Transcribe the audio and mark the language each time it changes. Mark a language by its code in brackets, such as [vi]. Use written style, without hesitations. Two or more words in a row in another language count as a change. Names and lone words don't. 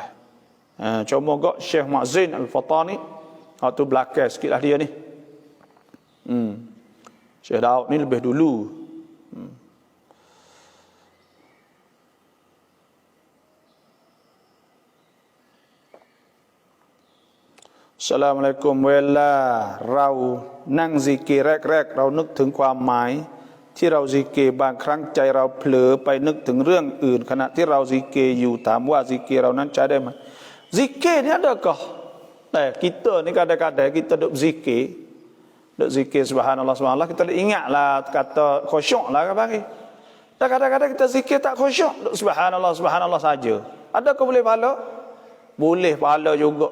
[ms] Cuma kok Syekh Ma'zin Al-Fatani, tu belakang sikit lah dia ni. Syekh Daud ni lebih dulu. Assalamualaikum. [th] เวลาเรานั่งซิกเรกๆเรานึกถึงความหมายที่เราซิกบางครั้งใจเราเผลอไปนึกถึงเรื่องอื่นขณะที่เราซิกอยู่ถามว่าซิกเรานั้นใช้ได้ไหมซิกนี่ [ms] adakah kita ni kadang-kadang kita duk zikir subhanallah subhanallah kita ingatlah kata khusyuk lah bagi. Dan kadang-kadang kita zikir tak khusyuk duk [ar] سبحان الله سبحان الله [ms] saja. Adakah boleh pahala? Boleh pahala juga.